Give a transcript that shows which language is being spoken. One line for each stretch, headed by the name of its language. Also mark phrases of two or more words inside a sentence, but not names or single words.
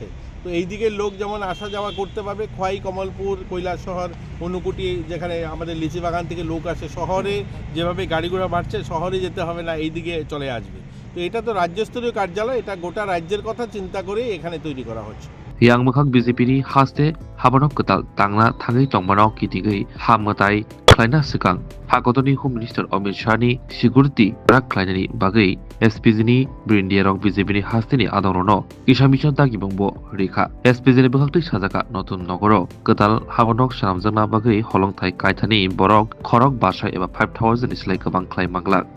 Bangla: তো এই দিকের লোক যেমন আসা যাওয়া করতে পারবে, খোয়াই কমলপুর কৈলাসহর ঊনকোটি যেখানে আমাদের লিচি বাগান থেকে লোক আসে, শহরে যেভাবে গাড়ি ঘোড়া বাড়ছে শহরে যেতে হবে না, এই দিকে চলে আসবে। তো এটা তো রাজ্যস্তরীয় কার্যালয়, এটা গোটা রাজ্যের কথা চিন্তা করে এখানে তৈরি করা হচ্ছে।
Kok Borok: yang mokhak BJP-ni haste habanok ketal tangna thangai tongmanok kitigei hammatai khlaina sikang hakotoni Home Minister Amit Shah-ni security rak khlainani bagai SPG-ni Brindia-rok BJP-ni hasteni adorono isamisha dagibongbo rekha SPG-ni bwkhakti sajaka notun nogoro ketal habanok saramjangna bagai holongthai kaithani borok khorok basai eba 5000 islai kabang khlai manglak